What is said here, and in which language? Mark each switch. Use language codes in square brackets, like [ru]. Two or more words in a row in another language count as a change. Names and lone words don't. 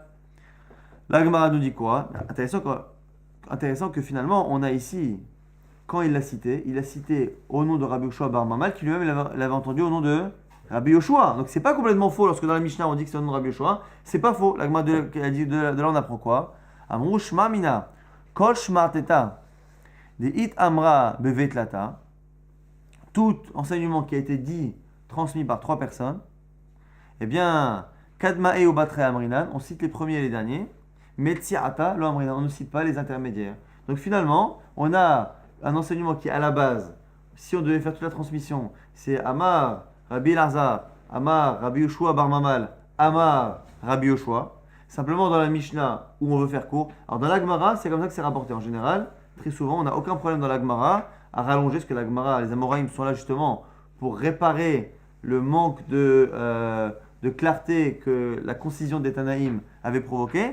[fr] La Gemara nous dit quoi? Intéressant que finalement, on a ici, quand il l'a cité au nom de Rabbi Yoshua bar Mamal, qui lui-même l'avait entendu au nom de Rabbi Yoshua. Donc c'est pas complètement faux lorsque dans la Mishnah on dit que c'est au nom de Rabbi Yoshua. C'est pas faux. La Gemara dit de là on apprend quoi? [arc] אמרו שמע מינה כל שמעתתא דאית אמרא בתלתא. [fr] Tout enseignement qui a été dit, transmis par trois personnes, eh bien, [arc] קמאי ובתראי אמרינן, [fr] on cite les premiers et les derniers. [arc] מציעאי לא אמרינן, [fr] on ne cite pas les intermédiaires. Donc finalement, on a un enseignement qui à la base si on devait faire toute la transmission, c'est Amar, Rabbi Elazar, Amar, Rabbi Yoshua Bar Mamal, Amar, Rabbi Yoshua. Simplement dans la Mishnah où on veut faire court. Alors dans la Gemara, c'est comme ça que c'est rapporté en général. Très souvent, on n'a aucun problème dans la Gemara à rallonger, parce que la Gemara, les Amoraïm sont là justement pour réparer le manque de clarté que la concision des Tanaïm avait provoqué.